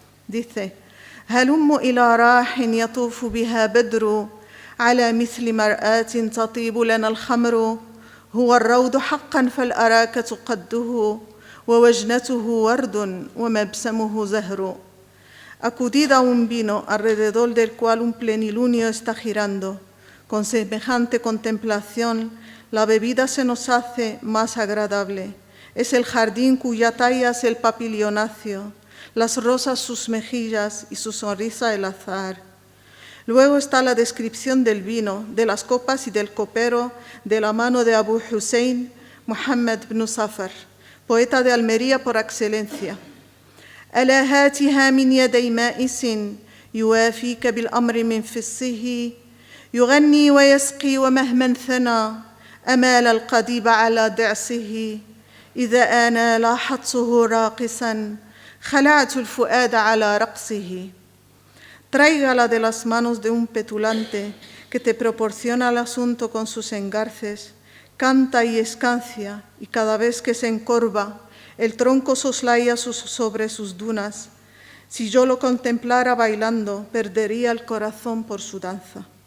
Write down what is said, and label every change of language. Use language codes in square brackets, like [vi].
[es] Dice: [ar] هلم إلى راح يطوف بها بدر على مثل مرآة تطيب لنا الخمر هو الروض حقا فالأراكة قده ووجنته ورد ومبسمه زهر. [es] Acudid a un vino alrededor del cual un plenilunio está girando. Con semejante contemplación, la bebida se nos hace más agradable. Es el jardín cuya talla es el papilionacio, las rosas sus mejillas y su sonrisa el azahar. Luego está la descripción del vino, de las copas y del copero de la mano de Abu Hussein Muhammad ibn Safar, poeta de Almería por excelencia. [ar] ألا هاتها من يدي مائس يوافيك بالأمر من فصه يغني ويسقي ومهما ثنى أمال القضيب على دعسه إذا أنا لاحظته راقصا خلعت الفؤاد على رقصه. [es] Tráigala de las manos de un petulante que te proporciona el asunto con sus engarces, canta y escancia, y cada vez que se encorva, el tronco soslaya sobre sus dunas. Si yo lo contemplara bailando, perdería el corazón por su danza.